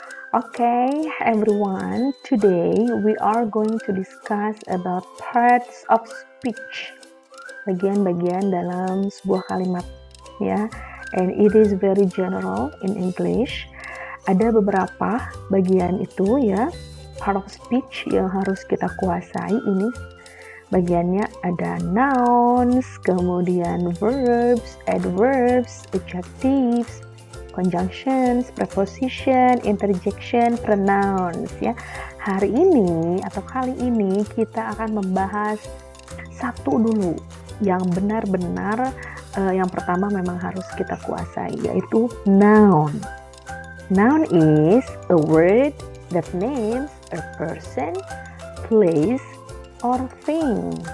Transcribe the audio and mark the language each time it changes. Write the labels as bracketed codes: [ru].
[en] Okay, everyone, today we are going to discuss about parts of speech. [id] Bagian-bagian dalam sebuah kalimat, ya. [en] And it is very general in English. [id] Ada beberapa bagian itu, ya, part of speech yang harus kita kuasai ini. Bagiannya ada nouns, kemudian verbs, adverbs, adjectives, conjunctions, preposition, interjection, pronouns, ya. Hari ini atau kali ini kita akan membahas satu dulu yang benar-benar yang pertama memang harus kita kuasai, yaitu noun. [en] Noun is a word that names a person, place, or thing.